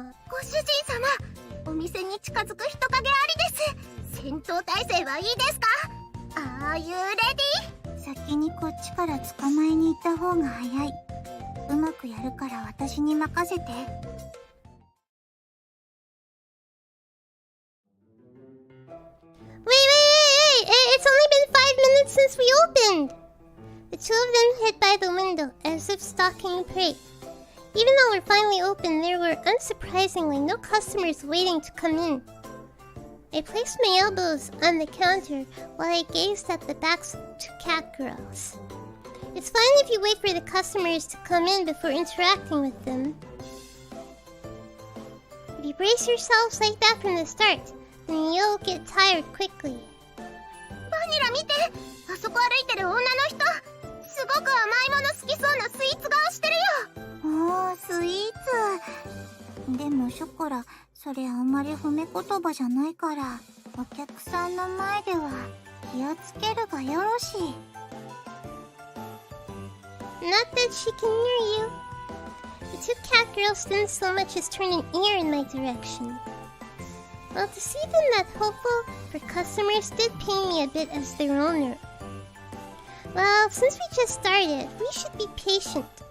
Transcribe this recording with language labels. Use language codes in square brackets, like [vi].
[ja] ご主人様、お店に近づく人影ありです。戦闘態勢はいいですか？ [en] Are you ready? [ja] 先にこっちから捕まえに行った方が早い。うまくやるから私に任せて。 [en] Wait! It's only been 5 minutes since we opened! The two of them hid by the window, as if stalking prey. Even though we're finally open, there were unsurprisingly no customers waiting to come in. I placed my elbows on the counter while I gazed at the backs of two catgirls. It's fine if you wait for the customers to come in before interacting with them. you brace yourselves like that from the start, then you'll get tired quickly. [ja] バニラ見て、あそこ歩いてる女の人、すごく甘いもの好きそうなスイーツ顔してるよ。おー、スイーツ。でもショコラ、それあんまり褒め言葉じゃないから、お客さんの前では気をつけるがよろしい。 [en] Not that she can hear you. The two catgirls didn't so much as turn an ear in my direction. Well, to see them that hopeful for customers did pain me a bit as their owner. Well, since we just started, we should be patient.